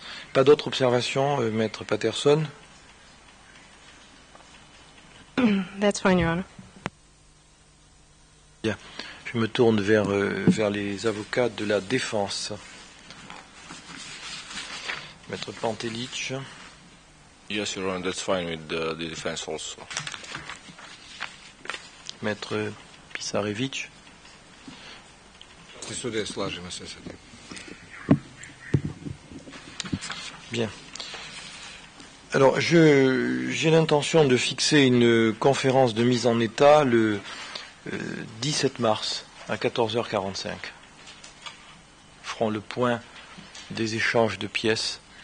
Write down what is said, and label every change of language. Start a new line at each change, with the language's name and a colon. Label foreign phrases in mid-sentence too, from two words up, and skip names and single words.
French: Pas d'autres observations, Maître Patterson?
English: That's fine, Your Honor.
French: Bien. Je me tourne vers les avocats de la défense. Maître Pantelic.
English: Yes, Your Honor, that's fine with the defense also.
French: Maître Pisarevich.
Serbian: Sude, slažemo se sa tim.
French: Bien. Alors, j'ai l'intention de fixer une conférence de mise en état le 17 mars à 14h45. Ferons le point des échanges de pièces.